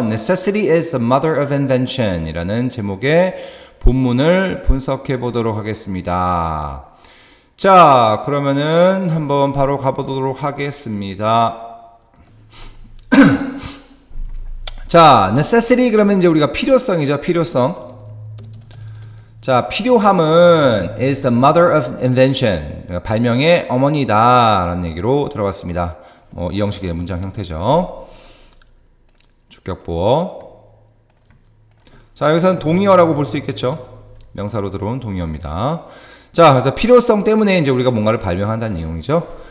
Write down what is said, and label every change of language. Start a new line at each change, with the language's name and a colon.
English: Necessity is the mother of invention
Korean: 이라는 제목의 본문을 분석해 보도록 하겠습니다. 자, 그러면은 한번 바로 가보도록 하겠습니다. 자, necessity 그러면 이제 우리가 필요성이죠. 필요성. 자, 필요함은
English: is the mother of invention.
Korean: 발명의 어머니다. 라는 얘기로 들어갔습니다. 이 형식의 문장 형태죠. 주격보어. 자, 여기서는 동의어라고 볼 수 있겠죠. 명사로 들어온 동의어입니다. 자, 그래서 필요성 때문에 이제 우리가 뭔가를 발명한다는 내용이죠.